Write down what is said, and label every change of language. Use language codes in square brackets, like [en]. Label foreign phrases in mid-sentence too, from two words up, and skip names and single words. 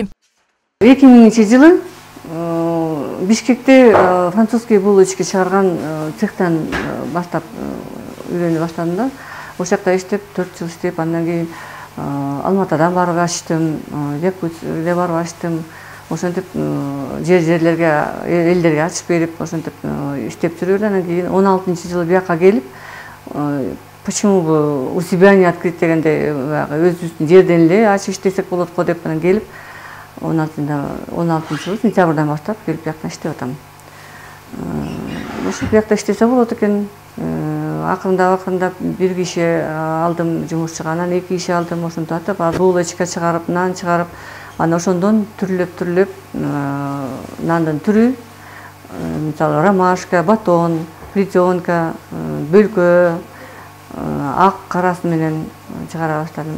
[ky] 2000-жылы Бишкекте [ru] французский булочки [ky] чыгарган цехтан баштап үйрөнүп баштадым да. Ошол жакта иштеп 4 жыл иштеп, андан кийин Алматадан барып аштым, Якутияга барып аштым. Ошентип жерлерге, элдерге ачып берип, ошентип иштеп жүрүп, андан кийин 16-жылы бияка келип, [ru] почему бы у себя не открыть [ky] дегенде, өзүбүздүн жерден эле ачып иштесек болот го деп анан келип 16-жылы сентябрдан баштап келип бияктан иштеп атам. Ошо биякта иштесе болот экен. Акырындап бир киши алдым жумушчуга, анан 2 киши алдым, ошентип атып, булочка чыгарып, нан чыгарып, анан ошондон түрлөп нандын түрү, мисалы ромашка, батон, плетенка, бөлкө, ак карасы менен чыгара баштадым.